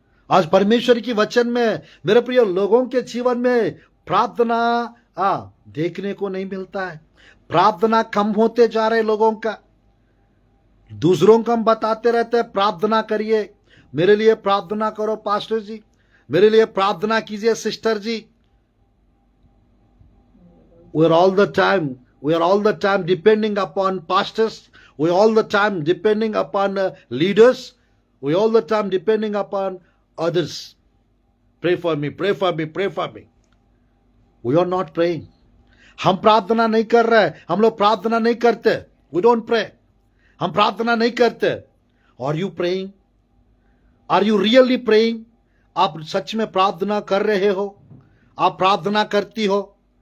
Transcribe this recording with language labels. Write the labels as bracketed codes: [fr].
[hi] आज परमेश्वर की वचन में मेरे प्रिय लोगों के जीवन में प्रार्थना देखने को नहीं मिलता है। प्रार्थना कम होते जा रहे लोगों का। दूसरों को हम बताते रहते हैं, प्रार्थना करिए, मेरे लिए प्रार्थना करो पास्टर जी, मेरे लिए प्रार्थना कीजिए sister ji. [en] We are all the time depending upon pastors We all the time depending upon leaders. We all the time depending upon others. Pray for me, pray for me, pray for me. We are not praying. [hi] हम प्रार्थना नहीं कर रहे, हम लोग प्रार्थना नहीं करते. [en] We don't pray. [hi] हम प्रार्थना नहीं करते. [en] Are you praying? Are you really praying? [hi] आप सच में प्रार्थना कर रहे हो? आप प्रार्थना करती हो?